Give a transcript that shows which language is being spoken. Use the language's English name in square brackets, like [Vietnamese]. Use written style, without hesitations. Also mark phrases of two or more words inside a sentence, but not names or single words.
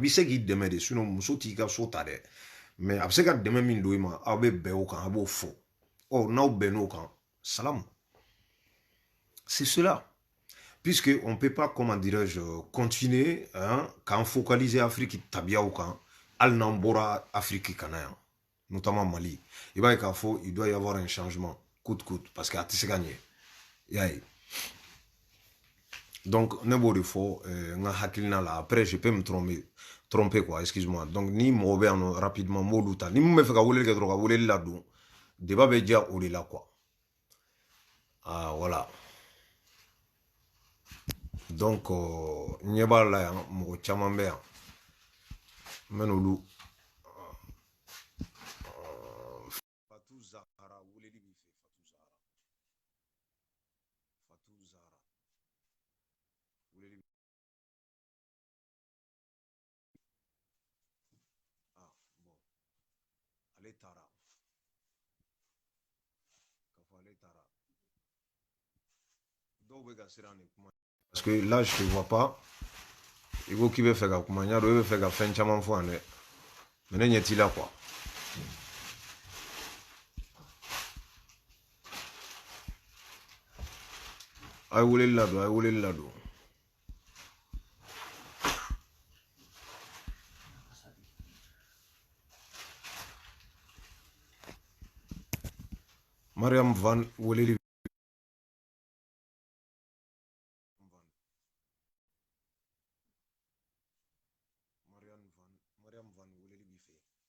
[Bambara] bi se k'i dɛmɛ de sinon muso t'i ka so ta dɛ mais a bɛ se ka dɛmɛ min don i ma aw be bɛn o kan a b'o fɔ oh n'aw bɛnn'o kan salam [French] c'est cela puisque on peut pas comment dirais-je continuer hein, [Bambara] k'an focaliser Afrique tabiyaw kan hali n'an bɔra Afrique kana yan notamment Mali i b'a ye k'a fɔ [French] il doit y avoir un changement coûte coûte parce que [Bambara] a tɛ se ka ɲɛ i y'a ye donc ne b'o de fɔ n ka hakilina la [French] après je peux me tromper quoi excuse-moi [Bambara] donc ni mɔgɔ bɛ yan nɔ rapidement n b'olu ta ni mun bɛ fɛ ka weleli kɛ dɔrɔn ka weleli ladon débat bɛ diya o de la quoi [French] ah voilà [Bambara] donc n ɲɛ b'a la yan mɔgɔ caman bɛ yan n bɛ n'olu Fatou Zahara weleli b'i fɛ Fatou Zahara weleli ah bon ale taara k'a fɔ ale taara dɔw bɛ ka siran nin kuma [French] parce que là je te vois pas [Bambara] i ko k'i bɛ fɛ ka kuma n y'a dɔn i bɛ fɛ ka fɛn caman fɔ yan dɛ mais ne ɲɛ t'i la quoi a ye weleli ladon a ye weleli ladon Mariam Van weleli Mariam Van weleli b'i fɛ